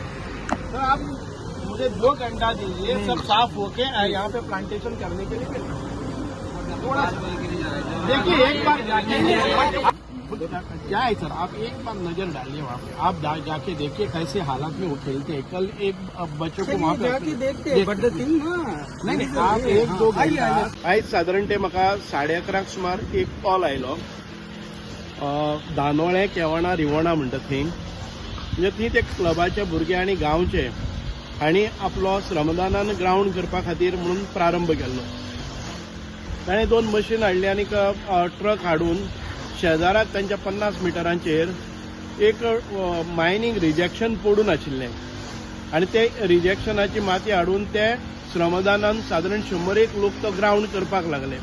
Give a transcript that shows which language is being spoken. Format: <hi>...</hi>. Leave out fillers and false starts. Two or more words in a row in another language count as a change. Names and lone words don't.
<hi>तो आप मुझे 2 घंटा दीजिए, सब साफ होके यहाँ पे प्लांटेशन करने के लिए थोड़ा देखिए, एक बार जाके क्या है सर, आप एक बार नजर डालिए वहाँ पे, आप जाके देखिए कैसे हालात में वो खेलते हैं। कल एक बच्चों को वहाँ पे देखते नहीं, आप 1-2 घंटा</hi> <kok>आयज साधारण ते म्हाका 11:30 सुमार एक कॉल आयलो, दानोळे केवणा रिवोणा म्हणटा थंय, म्हणजे थंय ते क्लबाचे भुरगे आनी गांवचे हांणी आपलो श्रमदानान ग्राउंड करपा खातीर म्हणून प्रारंभ केल्लो। ताणें 2 मशीन हाडली आनी ट्रक हाडून शेजाराक तांच्या 50 मिटरांचेर एक मायनींग रिजेक्शन पडून आशिल्लें आनी ते रिजेक्शनाची माती हाडून ते श्रमदानान सादारण 100-1 लोक तो ग्राउंड करपाक लागले।</kok>